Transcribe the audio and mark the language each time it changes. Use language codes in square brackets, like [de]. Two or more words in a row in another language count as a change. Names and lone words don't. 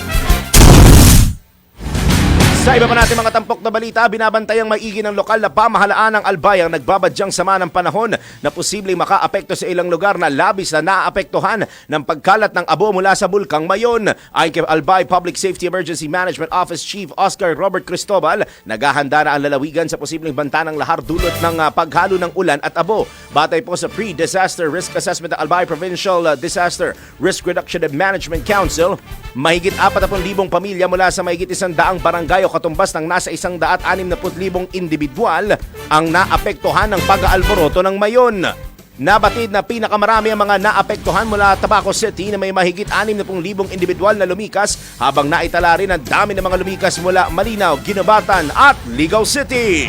[tl] Sa iba pa natin mga tampok na balita, binabantayang maigi ng lokal na pamahalaan ng Albay ang nagbabadyang sama ng panahon na posibleng makaapekto sa ilang lugar na labis na naaapektuhan ng pagkalat ng abo mula sa Bulkang Mayon. Ayon kay Albay Public Safety Emergency Management Office Chief Oscar Robert Cristobal, naghahanda na ang lalawigan sa posibleng banta ng lahar dulot ng paghalo ng ulan at abo. Batay po sa Pre-Disaster Risk Assessment ng Albay Provincial Disaster Risk Reduction and Management Council, mahigit 40,000 pamilya mula sa mahigit 100 barangay o katumbas ng nasa 160,000 individual ang naapektuhan ng pag-aalboroto ng Mayon. Nabatid na pinakamarami ang mga naapektuhan mula Tabaco City na may mahigit 60,000 individual na lumikas, habang naitala rin ang dami ng mga lumikas mula Malinaw, Ginobatan at Ligao City.